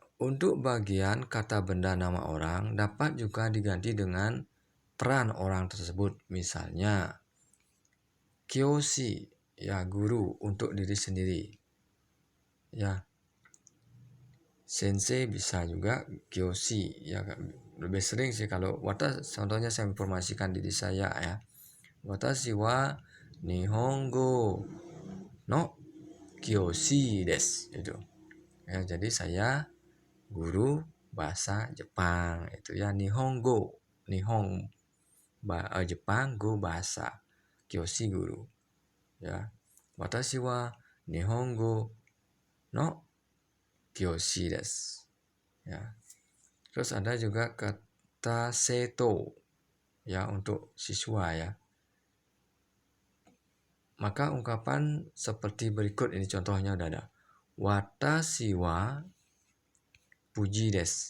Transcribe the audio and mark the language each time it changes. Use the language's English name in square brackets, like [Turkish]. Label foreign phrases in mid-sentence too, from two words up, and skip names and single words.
[Indonesian] Untuk bagian kata benda nama orang dapat juga diganti dengan peran orang tersebut. Misalnya kyoshi, ya guru untuk diri sendiri. Ya, sensei bisa juga kyoshi, ya lebih sering sih kalau contohnya saya informasikan diri saya ya. [Japanese] 私は日本語の教師です itu. [Indonesian] Ya, jadi saya guru bahasa Jepang itu ya, Nihongo, Jepang, go bahasa, kyoshi guru. Ya. [Japanese] 私は日本語の教師です. [Indonesian] Ya. Terus ada juga kata seto ya untuk siswa ya. Maka ungkapan seperti berikut ini contohnya udah ada. [Japanese] 私はプジです.